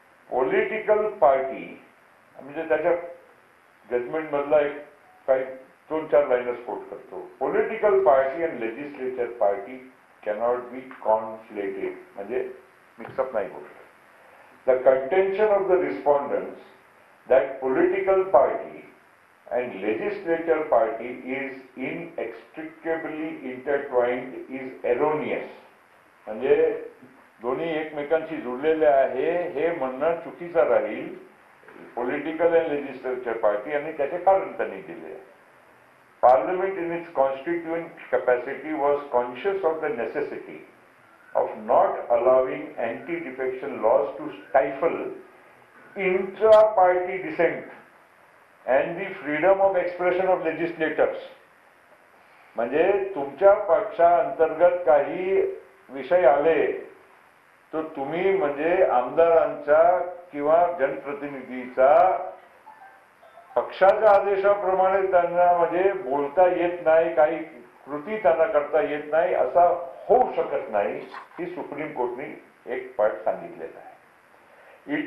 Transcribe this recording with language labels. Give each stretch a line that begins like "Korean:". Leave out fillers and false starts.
Marathi: Political party म्हणजे त्याच्या judgement मधला एक काही 2-4 लाईनच कोट करतो.
English: political party and legislature party cannot be conflated,
Marathi: म्हणजे मिक्सअप नाही होत.
English: The contention of the respondents that political party and legislature party is inextricably intertwined is erroneous.
Marathi: म्हणजे दोन्ही एकमेकांशी जुळलेले आहे हे म्हणणं चुकीचं राहील.
English: political and legislature party
Marathi: आणि त्याचे कारण त्यांनी दिले.
English: Parliament in its constituent capacity was conscious of the necessity of not allowing anti-defection laws to stifle intra-party dissent and the freedom of expression of legislators.
Marathi: म्हणजे तुमच्या पक्षांतर्गत काही विषय आले तर तुम्ही म्हणजे आमदारांचा किंवा जनप्रतिनिधीचा पक्षाच्या आदेशाप्रमाणे त्यांना म्हणजे बोलता येत नाही, काही कृती त्यांना करता येत नाही, असा होऊ शकत नाही, ही सुप्रीम कोर्टने एक पार्ट सांगितलेला आहे.